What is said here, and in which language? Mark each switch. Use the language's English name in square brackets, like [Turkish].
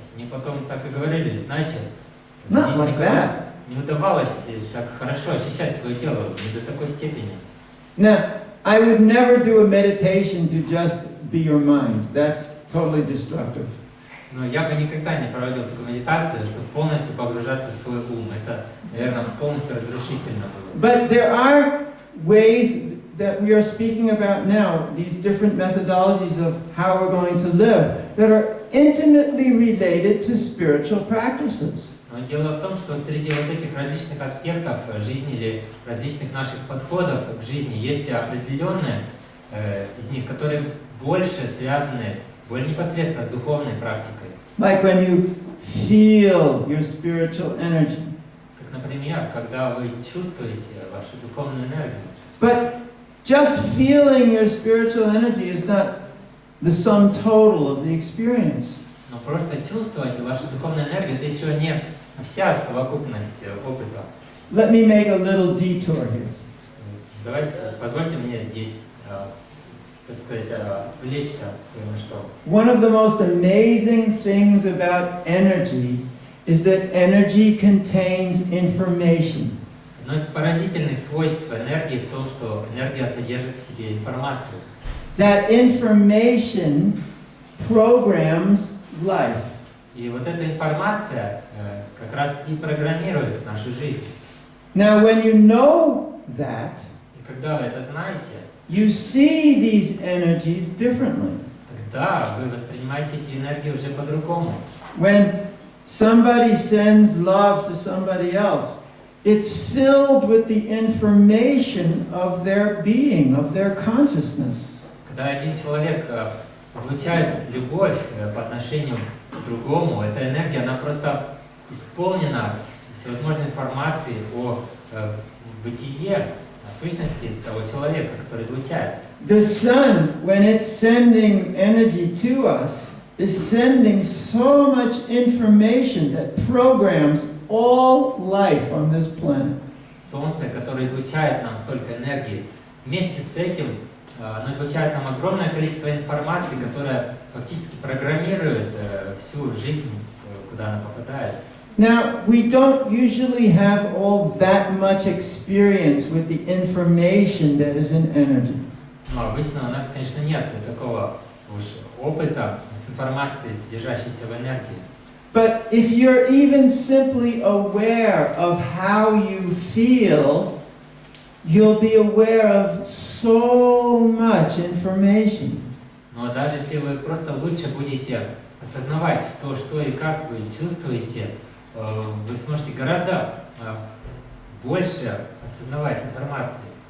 [Russian] Они потом так и говорили, знаете, [English] Not [Russian] мне [English] like [Russian] никогда [English] that. [Russian] не удавалось так хорошо ощущать свое тело, не до такой степени. [English] Now, I would never do a meditation to just be your mind. That's totally destructive. [Russian] Но я бы никогда не проводил такую медитацию, чтобы полностью погружаться в свой ум. Это, наверное, полностью разрушительно было. [English] But there are ways that we are speaking about now, these different methodologies of how we're going to live, that are intimately related to spiritual practices. [Russian] Но дело в том, что среди вот этих различных аспектов жизни или различных наших подходов к жизни есть определенные из них, которые больше связаны более непосредственно с духовной практикой. [English] Like when you feel your spiritual energy. [Russian] Как, например, когда вы чувствуете вашу духовную энергию. [English] But just feeling your spiritual energy is not the sum total of the experience. [Russian] Но просто чувствовать вашу духовную энергию, это еще не вся совокупность опыта. [English] Let me make a little detour here. [Russian] Давайте, позвольте мне здесь, так сказать, отвлечься на что. [English] One of the most amazing things about energy is that energy contains information. [Russian] Одно из поразительных свойств энергии в том, что энергия содержит в себе информацию. [English] That information programs life. [Russian] И вот эта информация как раз и программирует нашу жизнь. [English] Now, when you know that, [Russian] И когда вы это знаете, [English] you see these energies differently. [Russian] тогда вы воспринимаете эти энергии уже по-другому. [English] When somebody sends love to somebody else, it's filled with the information of their being, of their consciousness. [Russian] Когда один человек излучает любовь по отношению к другому, эта энергия, она просто исполнена всевозможной информации о бытие, о сущности того человека, который излучает. [English] The sun, when it's sending energy to us, is sending so much information that programs all life on this planet. [Russian] Солнце, которое излучает нам столько энергии, вместе с этим оно излучает нам огромное количество информации, которая фактически программирует всю жизнь, куда она попадает. [English] Now, we don't usually have all that much experience with the information that is in energy. [Russian] Но обычно у нас, конечно, нет такого уж опыта с информацией, содержащейся в энергии. [English] But if you're even simply aware of how you feel, you'll be aware of so much information. [Russian] Но даже если вы просто лучше будете осознавать то, что и как вы чувствуете, вы сможете гораздо больше осознавать информации.